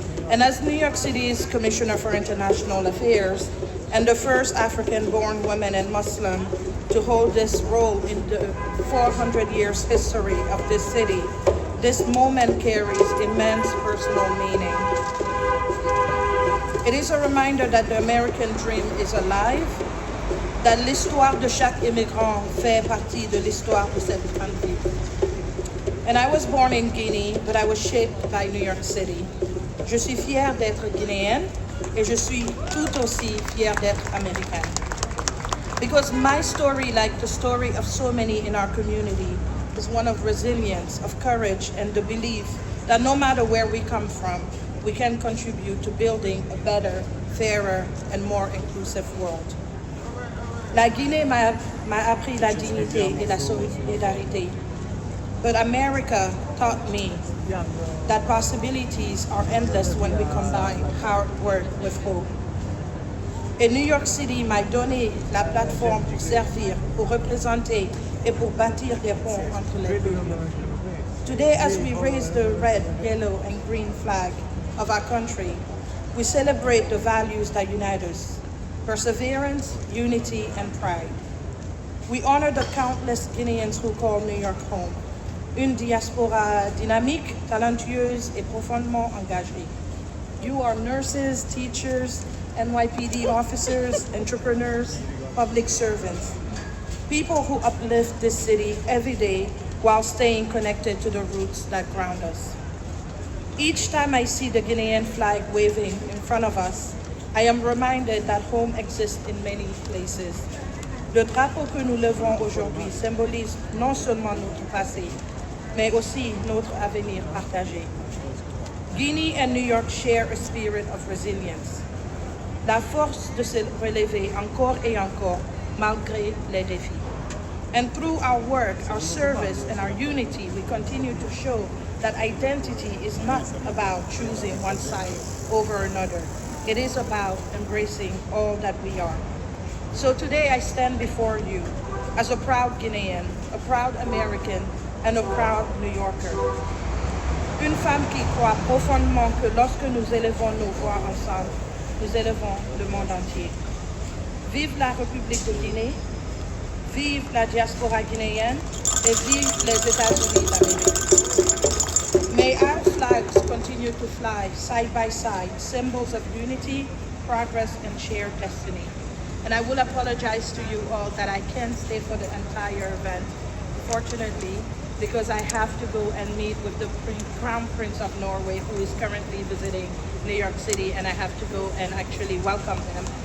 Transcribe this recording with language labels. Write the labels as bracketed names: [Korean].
[English] And as New York City's Commissioner for International Affairs and the first African-born woman and Muslim to hold this role in the 400 years history of this city, this moment carries immense personal meaning. It is a reminder that the American dream is alive, that [French] l'histoire de chaque immigrant fait partie de l'histoire de cette grande ville. [English] And I was born in Guinea, but I was shaped by New York City. [French] Je suis fière d'être guinéenne et je suis tout aussi fière d'être américaine. [English] Because my story, like the story of so many in our community, is one of resilience, of courage, and the belief that no matter where we come from, we can contribute to building a better, fairer, and more inclusive world. [French] La Guinée m'a appris la dignité et la solidarité. [English] But America taught me that possibilities are endless when we combine hard work with hope. [French] Et New York City m'a donné la plateforme pour servir, pour représenter et pour bâtir des ponts entre les deux. [English] Today, as we raise the red, yellow, and green flag of our country, we celebrate the values that unite us: perseverance, unity, and pride. We honor the countless Guineans who call New York home, [French] une diaspora dynamique, talentueuse, et profondément engagée. [English] You are nurses, teachers, NYPD officers, entrepreneurs, public servants, people who uplift this city every day while staying connected to the roots that ground us. Each time I see the Guinean flag waving in front of us, I am reminded that home exists in many places. [French] Le drapeau que nous levons aujourd'hui symbolise non seulement notre passé, mais aussi notre avenir partagé. [English] Guinea and New York share a spirit of resilience. [French] La force de se relever encore et encore, malgré les défis. [English] And through our work, our service, and our unity, we continue to show that identity is not about choosing one side over another. It is about embracing all that we are. So today I stand before you as a proud Guinean, a proud American, and a proud New Yorker. [French] Une femme qui croit profondément que lorsque nous élevons nos voix ensemble, nous élevons le monde entier. Vive la République de Guinée, vive la diaspora guinéenne, et vive les États-Unis d'Amérique. [English] May our flags continue to fly side by side, symbols of unity, progress, and shared destiny. And I will apologize to you all that I can't stay for the entire event, fortunately, because I have to go and meet with the Crown Prince of Norway, who is currently visiting New York City, and I have to go and actually welcome him.